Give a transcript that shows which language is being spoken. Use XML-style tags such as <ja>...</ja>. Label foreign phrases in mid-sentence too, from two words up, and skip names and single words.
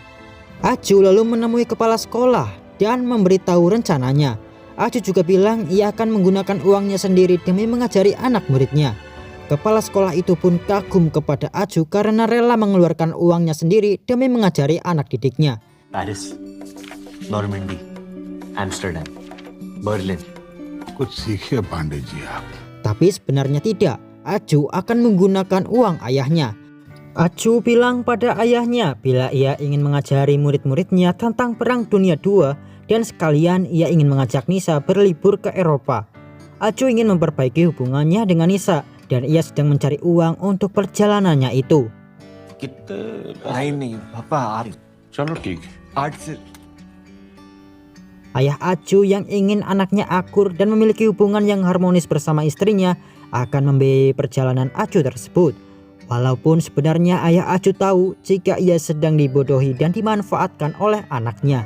<id>Aju lalu menemui kepala sekolah dan memberitahu rencananya. Aju juga bilang ia akan menggunakan uangnya sendiri demi mengajari anak muridnya. Kepala sekolah itu pun kagum kepada Aju karena rela mengeluarkan uangnya sendiri demi mengajari anak didiknya. Paris, Normandy, Amsterdam, Berlin.</id> <hi>कुछ सीखिए पांडे जी आप।</hi> <id>Tapi sebenarnya tidak. Aju akan menggunakan uang ayahnya. Aju bilang pada ayahnya bila ia ingin mengajari murid-muridnya tentang Perang Dunia II dan sekalian ia ingin mengajak Nisa berlibur ke Eropa. Aju ingin memperbaiki hubungannya dengan Nisa dan ia sedang mencari uang untuk perjalanannya itu.</id> <hi>नहीं पापा आर्ट चलो ठीक है। आर्ट से</hi> <id>Ayah Aju yang ingin anaknya akur dan memiliki hubungan yang harmonis bersama istrinya akan membiayai perjalanan Aju tersebut. Walaupun sebenarnya ayah Aju tahu jika ia sedang dibodohi dan dimanfaatkan oleh anaknya.</id>